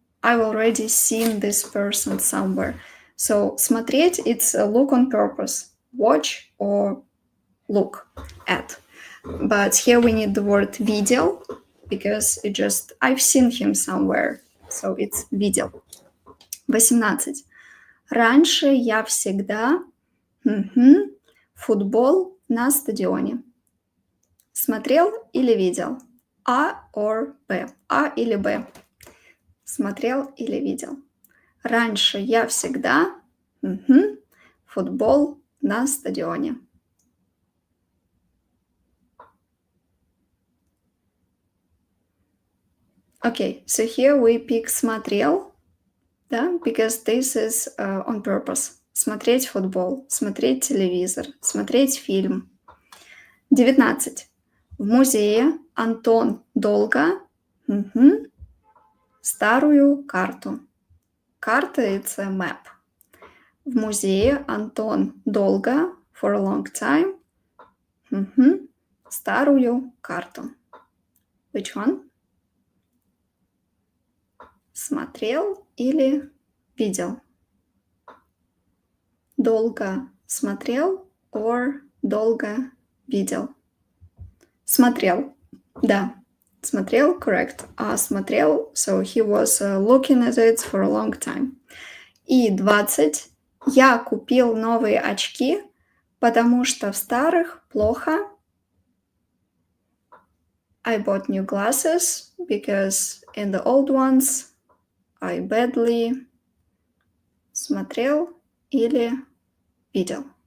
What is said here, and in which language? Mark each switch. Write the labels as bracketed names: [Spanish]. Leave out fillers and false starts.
[English] I've already seen this person somewhere. So смотреть, it's a look on purpose. Watch or look at. But here we need the word видел because it just, I've seen him somewhere. So it's видел. 18. [Russian] Раньше я всегда футбол на стадионе. Смотрел или видел? А or Б. А или Б. Смотрел или видел? Раньше я всегда футбол на стадионе. [English] Okay, so here we pick смотрел, да, because this is on purpose. [Russian] Смотреть футбол, смотреть телевизор, смотреть фильм. 19. В музее Антон долго старую карту. [English] Карта – it's a map. [Russian] В музее Антон долго, [English] for a long time, [Russian] старую карту. [English] Which one? [Russian] Смотрел или видел? Долго смотрел or долго видел? Смотрел. Да. [English] Смотрел, correct. А смотрел, so he was looking at it for a long time. [Russian] И 20. Я купил новые очки, потому что в старых плохо. [English] I bought new glasses because in the old ones I badly [Russian] смотрел или видел.